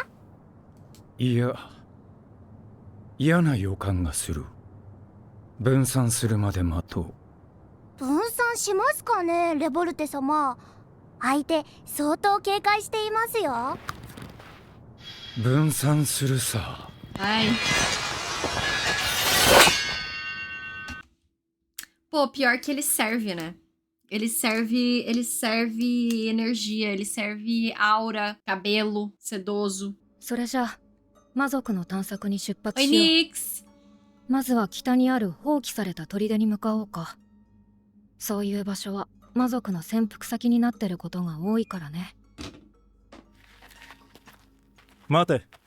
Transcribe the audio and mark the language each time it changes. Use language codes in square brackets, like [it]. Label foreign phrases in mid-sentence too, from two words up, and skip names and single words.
[ja] いや、嫌な予感がする。分散するまで待とう。分散しますかね、レボルテ様。相手相当警戒していますよ。分散するさ。 [pt] Ai. Pô, pior que ele serve, né? Ele serve energia, ele serve aura, cabelo sedoso. [ja] それじゃあ魔族の探索に出発 [pt] Oi, [ja] しよう。 [pt] Nix. [ja] まずは北にある放棄された砦に向かおうか。そういう場所は魔族の潜伏先になってることが多いからね。待て。